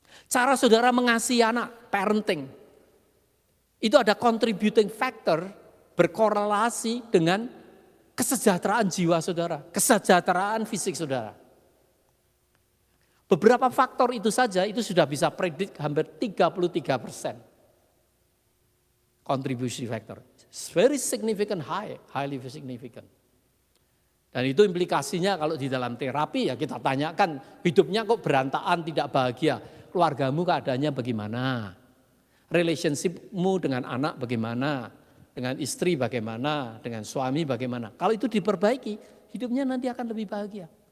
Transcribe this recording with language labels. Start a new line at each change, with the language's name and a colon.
Indonesian: Cara saudara mengasihi anak, parenting, itu ada contributing factor berkorelasi dengan kesejahteraan jiwa saudara, kesejahteraan fisik saudara. Beberapa faktor itu saja itu sudah bisa predik hampir 33% contribution factor.
English: It's very significant, highly significant.
Indonesian: Dan itu implikasinya kalau di dalam terapi ya kita tanyakan, hidupnya kok berantakan, tidak bahagia, keluargamu keadaannya bagaimana? Relationship-mu dengan anak bagaimana? Dengan istri bagaimana? Dengan suami bagaimana? Kalau itu diperbaiki, hidupnya nanti akan lebih bahagia.